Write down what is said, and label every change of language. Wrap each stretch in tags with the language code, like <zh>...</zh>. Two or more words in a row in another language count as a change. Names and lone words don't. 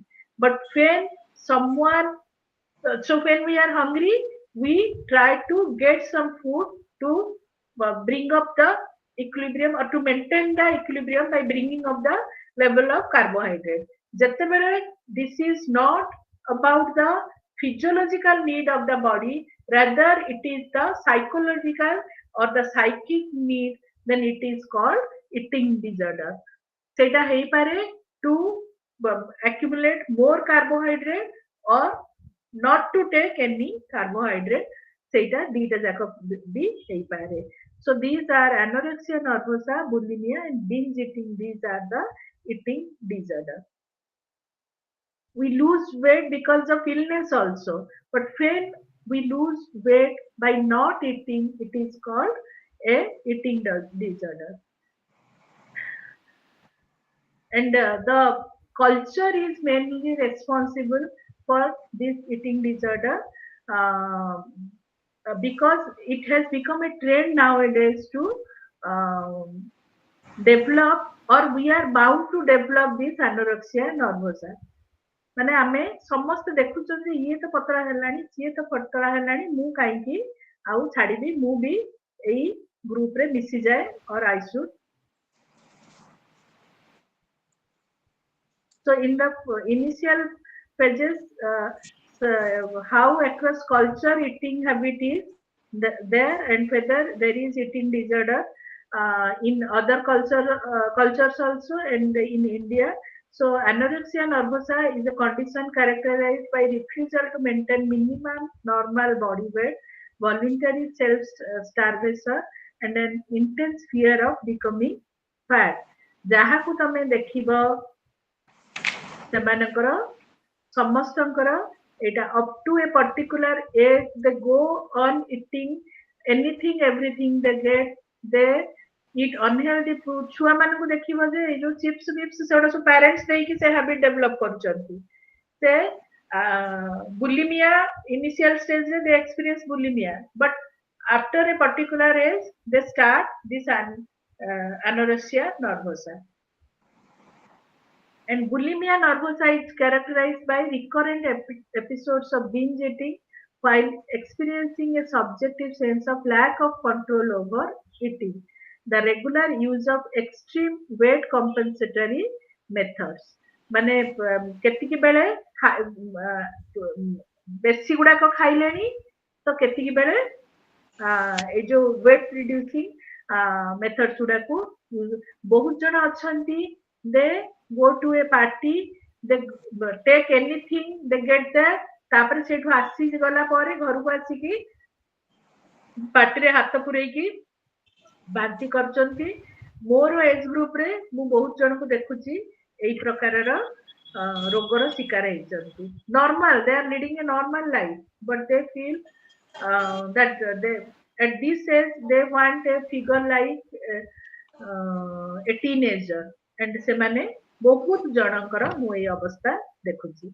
<en>But when someone so when we are hungry, we try to get some food to bring up the equilibrium or to maintain the equilibrium by bringing up the level of carbohydrate. ଯେତେବେଳେ this is not about the physiological need of the body, rather it is the psychological or the psychic need, then it is called eating disorder.</en> <or>ସେଇଟା ହେଇପାରେ</or> <en>to accumulate more carbohydrate or not to take any carbohydrate.</en> <or>ସେଇଟା ଦିଟା ଯାକ ବି ହେଇପାରେ.</or> <en>So these are anorexia nervosa, bulimia and binge eating. These are the eating disorder. We lose weight because of illness also, but when we lose weight by not eating, it is called a eating disorder. And the culture is mainly responsible for this eating disorder, because it has become a trend nowadays to develop, or we are bound to develop this anorexia nervosa.</en> <or>ମାନେ ଆମେ ସମସ୍ତେ ଦେଖୁଛନ୍ତି ଇଏ ତ ପତଳା ହେଲାଣି, ସିଏ ତ ପତଳା ହେଲାଣି, ମୁଁ କାହିଁକି ଆଉ ଛାଡ଼ିବି, ମୁଁ ବି ଏଇ ଗ୍ରୁପରେ ମିଶିଯାଏ,</or> <en>or I should. So in the initial phases, how across culture eating habit is there, and whether there is eating disorder in other cultures also, and in India. So anorexia nervosa is a condition characterized by refusal to maintain minimum normal body weight, voluntary self-starvation, and an intense fear of becoming fat.</en> <or>ଯାହାକୁ ତମେ ଦେଖିବ ସେମାନଙ୍କର ସମସ୍ତଙ୍କର ଏଇଟା</or> <en>up to a particular age, they go on eating anything everything they get, they eat unhealthy food.</en> <or>ଛୁଆ ମାନଙ୍କୁ ଦେଖିବ ଯେ ଏଇ ଯୋଉ ଚିପ୍ସ ବିପ୍ସ ସେଗୁଡା ସବୁ ପ୍ୟାରେଣ୍ଟସ ଦେଇକି ସେ</or> <en>habit develop</en> <or>କରୁଛନ୍ତି.</or> <en>ସେ ବୁଲିମିଆ initial stage they experience bulimia, but after a particular age they start this anorexia nervosa. And bulimia nervosa is characterized by recurrent episodes of binge eating while experiencing a subjective sense of lack of control over eating. The regular use of extreme weight compensatory methods.</en> <or>ମାନେ କେତିକି ବେଳେ ବେଶୀ ଗୁଡାକ ଖାଇଲେଣି ତ କେତିକି ବେଳେ ଏଇ ଯୋଉ</or> <en>weight reducing methods</en> <or>ଗୁଡାକୁ ବହୁତ ଜଣ ଅଛନ୍ତି,</or> <en>they go to a party, they take anything they get there,</en> <or>ତାପରେ ସେଇଠୁ ଆସି ଗଲା ପରେ ଘରକୁ ଆସିକି ପାଟିରେ ହାତ ପୁରେଇକି ବାନ୍ତି କରୁଛନ୍ତି. ମୋର</or> <en>age group</en> <or>ରେ ମୁଁ ବହୁତ ଜଣଙ୍କୁ ଦେଖୁଛି ଏଇ ପ୍ରକାରର ରୋଗର ଶିକାର ହେଇଛନ୍ତି. ନର୍ମାଲ,</or> <en>they are leading a normal life, but they feel that they at this age they want a figure like a teenager, and</en> <or>ସେମାନେ ବହୁତ ଜଣଙ୍କର ମୁଁ ଏଇ ଅବସ୍ଥା ଦେଖୁଛି.</or>